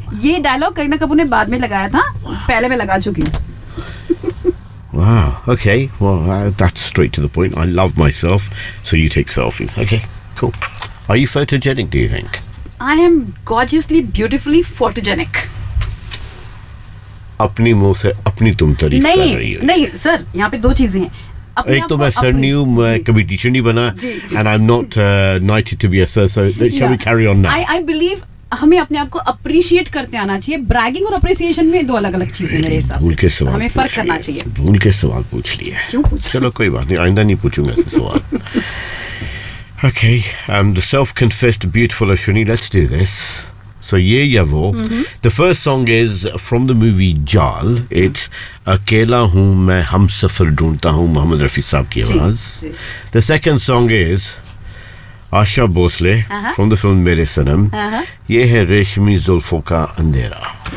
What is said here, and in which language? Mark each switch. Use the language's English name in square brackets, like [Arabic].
[Hindi] ये डायलॉग करीना कपूर ने बाद में लगाया था पहले मैं लगा चुकी हूँ [English] Wow. Okay. Well, that's straight to the point. I love myself. So you take selfies. Okay. Cool. Are you photogenic? Do you think? I am gorgeously, beautifully photogenic. [Hindi] अपनी मुंह से अपनी तुम तारीफ कर रही हो नहीं सर यहाँ पे दो चीजें हैं एक तो मैं सर नहीं हूँ मैं कभी टीचर नहीं बना [English] and I'm not knighted to be a sir so shall we carry on now I believe [Hindi] हमें अपने आप को अप्रिशिएट करते आना चाहिए ब्रैगिंग और अप्रिसिएशन में दो अलग अलग चीजें मेरे हिसाब से भूल के सवाल हमें फर्क करना चाहिए भूल के सवाल पूछ लिया क्यों पूछा चलो कोई बात नहीं आइंदा नहीं पूछूंगा ऐसे सवाल [English] Okay the self confessed beautiful Ashwini let's do this So ye yavo. Mm-hmm. The first song is from the movie Jaal. It's Akela Hoon Main Hamsafar Dhoondta Hoon, Mohammed Rafi [Hindi] Saab ki awaaz. [English] The second song is Asha Bhosle uh-huh. from the film Mere Sanam. Ye hai Reshmi Zulfo Ka Andhera.